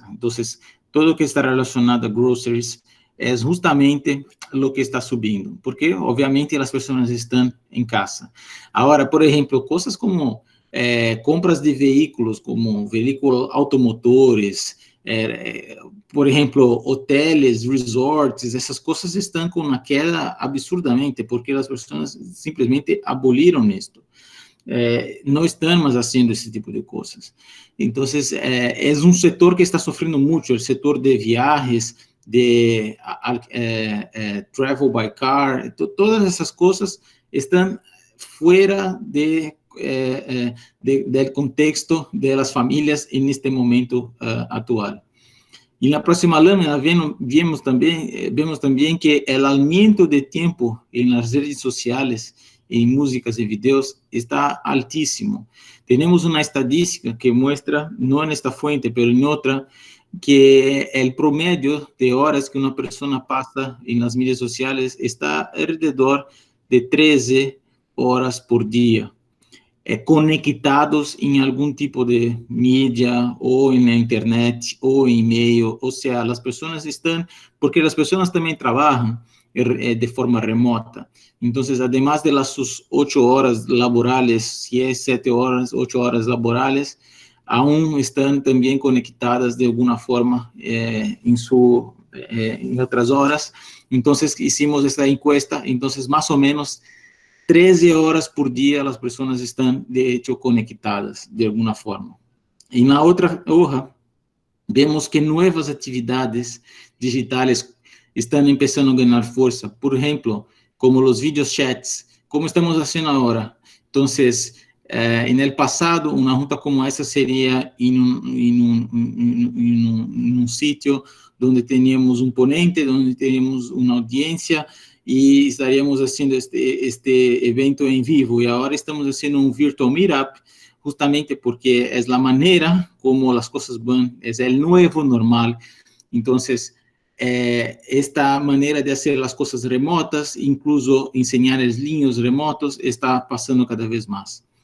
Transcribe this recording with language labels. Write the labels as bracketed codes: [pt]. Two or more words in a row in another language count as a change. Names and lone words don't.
[es] Entonces, todo lo que está relacionado a groceries es justamente lo que está subiendo, porque obviamente las personas están en casa. Ahora, por ejemplo, cosas como compras de vehículos, como vehículos automotores, [pt] Por exemplo, hotéis, resorts, essas coisas estão com uma queda absurdamente, porque as pessoas simplesmente aboliram isto. Não estão mais fazendo esse tipo de coisas. Então, é um setor que está sofrendo muito, o setor de viajes, de [en] travel by car, [es] todas essas coisas estão fora del contexto de las familias en este momento actual. Y en la próxima lámina vemos también que el aumento de tiempo en las redes sociales, en músicas y videos, está altísimo. Tenemos una estadística que muestra, no en esta fuente, pero en otra, que el promedio de horas que una persona pasa en las redes sociales está alrededor de 13 horas por día. [pt] Conectados em algum tipo de mídia, ou na internet, ou em e-mail, ou seja, as pessoas estão, porque as pessoas também trabalham de forma remota. Então, además de suas 8 horas laborales, se é 7 horas, 8 horas laborales, aún estão também conectadas de alguma forma em outras horas. Então, [es] hicimos esta encuesta, [pt] então, mais ou menos 13 horas por dia as pessoas estão, [es] de hecho, [pt] conectadas de alguma forma. E na outra hoja, vemos que novas atividades digitais estão começando a ganhar força. Por exemplo, como os videochats, como estamos fazendo agora. Então, [es] en el [pt] passado, uma junta como essa seria em um sítio onde teníamos um ponente, onde teníamos uma audiência, e estaríamos fazendo este evento em vivo, e agora estamos fazendo um [en] virtual meetup, [pt] justamente porque é a maneira como as coisas vão, é o novo normal. Então, esta maneira de fazer as coisas remotas, incluso ensinar os linhos remotos, está passando cada vez mais.